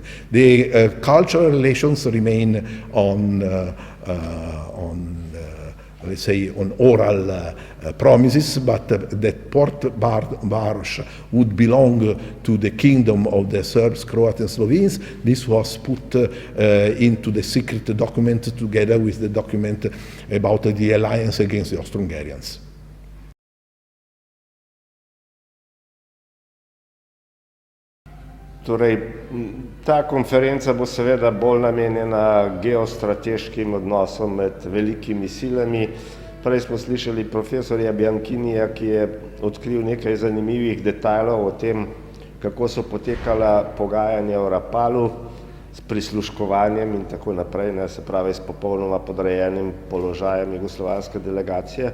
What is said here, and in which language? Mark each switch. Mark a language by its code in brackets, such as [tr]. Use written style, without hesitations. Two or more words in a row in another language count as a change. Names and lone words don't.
[en] The cultural relations remain on let's say, on oral promises, but that Port Barros would belong to the kingdom of the Serbs, Croats, and Slovenes. This was put into the secret document together with the document about the alliance against the Austro-Hungarians. [sl] Torej, ta konferenca bo seveda bolj namenjena geostrateškim odnosom med velikimi silami. Prej smo slišali profesorja Bianchinija, ki je odkril nekaj zanimivih detajlov o tem, kako so potekala pogajanja o Rapalu s prisluškovanjem in tako naprej, se pravi s popolnoma podrejenim položajem jugoslovanske delegacije.